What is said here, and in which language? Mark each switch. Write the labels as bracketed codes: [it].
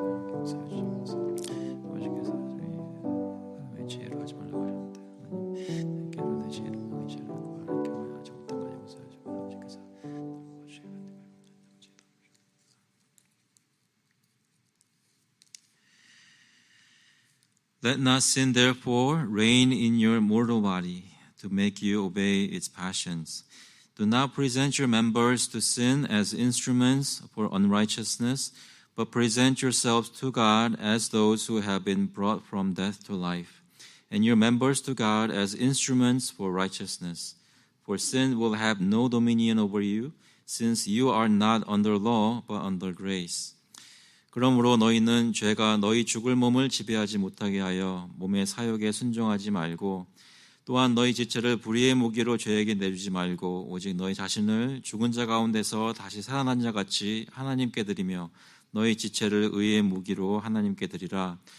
[ko] 용서해 주셔서 아버지께서 저희 지혜로 하지 말라고 하셨는데 하나님 내게로 내 지혜를 망하지 않고 하나님께 하지 못한 걸 용서해 주시고 아버지께서 [en] Let not sin therefore reign in your mortal body to make you obey its passions. Do not present your members to sin as instruments for unrighteousness, but present yourselves to God as those who have been brought from death to life, and your members to God as instruments for righteousness. For sin will have no dominion over you, since you are not under law, but under grace. [ko] 그러므로 너희는 죄가 너희 죽을 몸을 지배하지 못하게 하여 몸의 사욕에 순종하지 말고 또한 너희 지체를 불의의 무기로 죄에게 내주지 말고 오직 너희 자신을 죽은 자 가운데서 다시 살아난 자 같이 하나님께 드리며 너희 지체를 의의 무기로 하나님께 드리라.